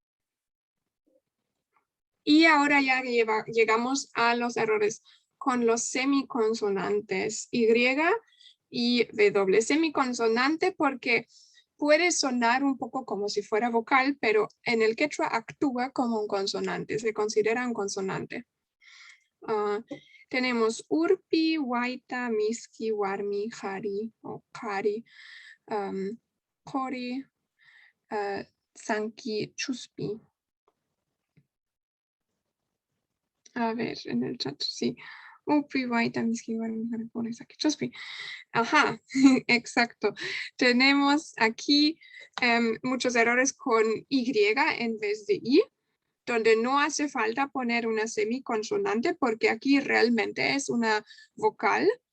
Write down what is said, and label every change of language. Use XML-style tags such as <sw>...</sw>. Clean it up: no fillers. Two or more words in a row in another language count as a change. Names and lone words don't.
<es>Y ahora ya llegamos a los errores con los semiconsonantes Y y W. Semiconsonante porque puede sonar un poco como si fuera vocal, pero en el quechua actúa como un consonante, se considera un consonante. Tenemos</es> <qu>Urpi, Waita, Miski, Warmi, Hari o Kari, Kori, Sanki, Chuspi.</qu> <es>A ver, en el chat, sí.</es> <qu>Urpi, Waita, Miski, Warmi, Hari, Kori, Sanki, Chuspi.</qu> <es>Ajá, exacto. Tenemos aquí muchos errores con Y en vez de I, donde no hace falta poner una semiconsonante porque aquí realmente es una vocal.</es>